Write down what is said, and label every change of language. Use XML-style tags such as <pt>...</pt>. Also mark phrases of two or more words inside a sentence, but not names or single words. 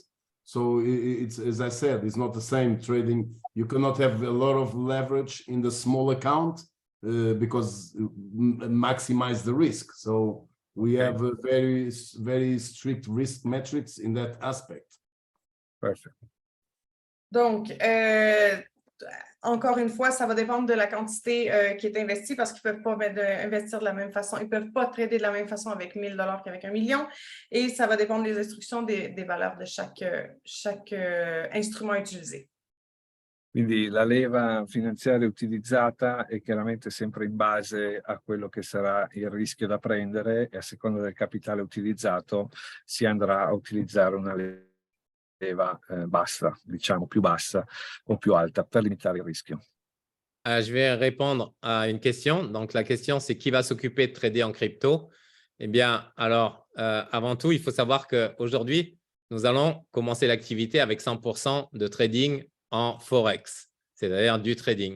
<en>So it's, as I said, it's not the same trading. You cannot have a lot of leverage in the small account because maximize the risk. So we have a very strict risk metrics in that aspect. Perfect.</en> <fr>Donc, encore une fois, ça va dépendre de la quantité qui est investie parce qu'ils ne peuvent pas investir de la même façon. Ils ne peuvent pas trader de la même façon avec 1 000 $ qu'avec 1 million. Et ça va dépendre des instructions des valeurs de chaque instrument utilisé.</fr> <it>Quindi la leva finanziaria utilizzata è chiaramente sempre in base a quello che sarà il rischio da prendere e a seconda del capitale utilizzato si andrà a utilizzare una leva bassa, diciamo più bassa o più alta per limitare il rischio.</it> <fr>Je vais répondre à une question. Donc, la question, c'est qui va s'occuper de trader en crypto? Eh bien, alors, avant tout, il faut savoir qu'aujourd'hui, nous allons commencer l'activité avec 100% de trading en Forex, c'est-à-dire du trading.</fr>